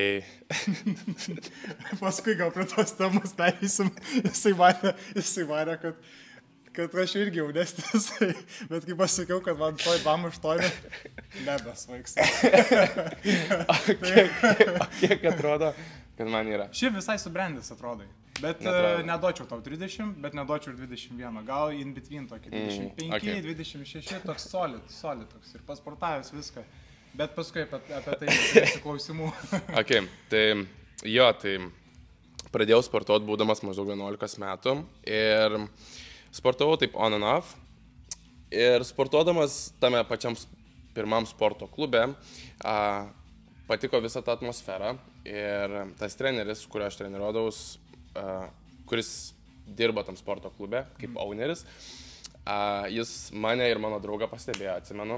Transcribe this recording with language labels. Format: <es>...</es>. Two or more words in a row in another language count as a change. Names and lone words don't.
<lt>Paskui gal prie tos temos perėsim, jisai varė, kad aš irgi jaunesnis, bet kai pasakiau, kad man toj bam už toj, nebesvaiks. Kiek atrodo, kad man yra? Šiaip visai subrendęs atrodai, bet neduočiau tau 30, bet neduočiau ir 21, gal</lt> <en>in between</en> <lt>tokį 25, 26, toks solid toks ir pasportavęs viską. Bet paskui apie tai klausimų. Tai pradėjau sportuoti būdamas maždaug 11 metų ir sportavau taip</lt> <en>on and off.</en> <lt>Ir sportuodamas tame pačiam pirmam sporto klube patiko visą tą atmosferą ir tas treneris, kuriuo aš treniruodavaus, kuris dirba tam sporto klube kaip owneris, jis mane ir mano draugą pastebėjo, atsimenu.</lt>